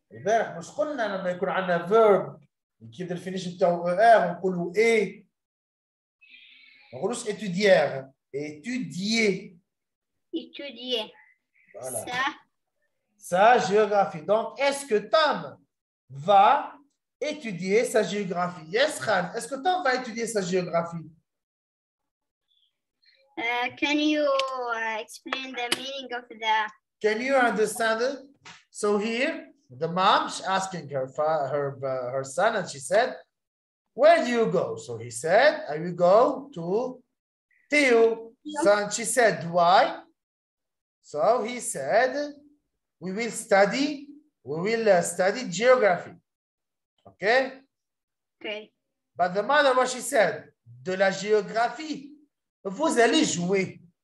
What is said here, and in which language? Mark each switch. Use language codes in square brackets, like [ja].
[ar] امبارح مش قلنا لما يكون عندنا verb كيبدا الفينيش بتاعه ونقولوا ايه ما نقولوش [fr] étudier étudier Étudier voilà. sa Sa géographie. Donc, est-ce que Tom va étudier sa géographie? [en] Yes, [fr] Khan. Est-ce que Tom va étudier sa géographie? [en] Can you explain the meaning of the? Can you understand it? So here, the mom is asking her son, and she said, "Where do you go?" So he said, "I will go to Theo." So and she said, "Why?" So he said, "We will study geography." Okay? Okay. But the mother, what she said, [fr] de la géographie, vous allez jouer.